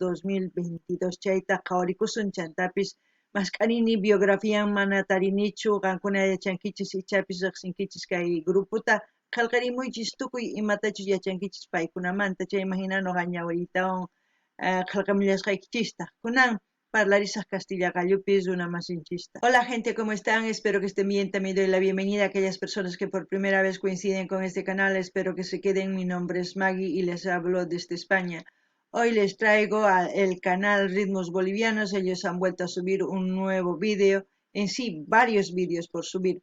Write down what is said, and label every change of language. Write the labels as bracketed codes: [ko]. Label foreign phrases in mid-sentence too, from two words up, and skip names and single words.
[qu] 2022 chayta qhawarikusun chantapis maskanini biografía mana tarinichu qankuna yachankichis ichapis riqsinkichis kay grupota qillqarimuychis tukuy imatachus yachankichis paykunamanta chay imagina noqa ñawiritawan qillqamillasqaykichista kunan parlarisaq Castilla Gallupis una masinchista. [es] Hola gente, ¿cómo están? Espero que estén bien. También doy la bienvenida a aquellas personas que por primera vez coinciden con este canal. Espero que se queden. Mi nombre es Maggie y les hablo desde España. Hoy les traigo el canal Ritmos Bolivianos. Ellos han vuelto a subir un nuevo vídeo. En sí, varios vídeos por subir.